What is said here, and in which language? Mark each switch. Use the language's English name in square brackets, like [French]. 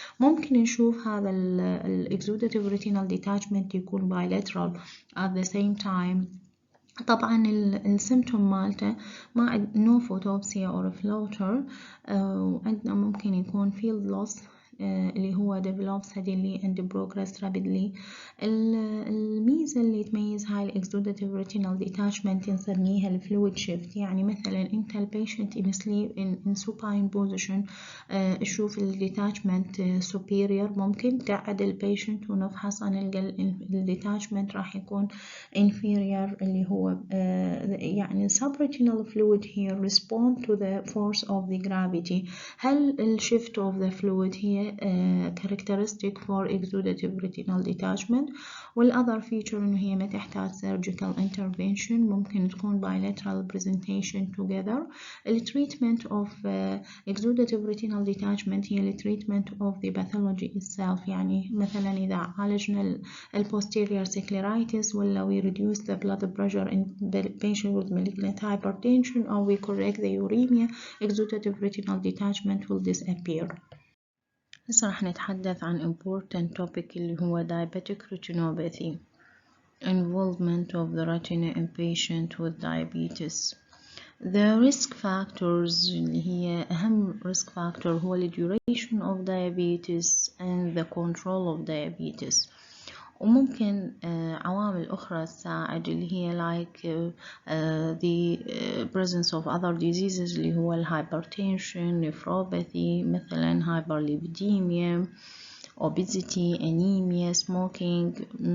[Arabic] ممكن نشوف هذا ال [English] exudative retinal detachment [Arabic] يكون [English] bilateral at the same time. [Arabic] طبعا السيمتوم مالته مع [English] no photopsia or floater، [Arabic] وعندنا ممكن يكون [English] field loss [Arabic] اللي هو [English] develop suddenly and progress rapidly. [Arabic] الميزة اللي تميز هاي الاكزوداتيف ريتينال ديتاشمنت نسميها الفلويد شيفت. يعني مثلا انت البيشنت [English] in sleep in supine position [Arabic] تشوف الديتاشمنت superior، ممكن تقعد البيشنت ونفحص نلقى الديتاشمنت راح يكون inferior اللي هو يعني [English] subretinal fluid here respond to the force of the gravity. [Arabic] هل الشيفت [English] of the fluid [Arabic] هي [English] characteristic for exudative retinal detachment؟ [Arabic] وال [English] other feature [Arabic] إنه هي ما تحتاج [English] surgical intervention، [Arabic] ممكن تكون [English] bilateral presentation together. [Arabic] التريتمنت [English] of exudative retinal detachment [Arabic] هي التريتمنت [English] of the pathology itself. [Arabic] يعني مثلا إذا عالجنا [English] posterior scleritis [Arabic] ولا [English] we reduce the blood pressure in the patient with malignant hypertension or we correct the uremia, exudative retinal detachment will disappear. [Arabic] هسه راح نتحدث عن [English] important topic [Arabic] اللي هو [English] diabetic retinopathy. Involvement of the retina in patient with diabetes. The risk factors [Arabic] اللي هي أهم [English] risk factor [Arabic] هو [English] the duration of diabetes and the control of diabetes. [Arabic] وممكن عوامل أخرى تساعد اللي هي [English] like the presence of other diseases [Arabic] اللي هو [English] hypertension, nephropathy [Arabic] مثلا [English] hyperlipidemia, obesity, anemia, smoking.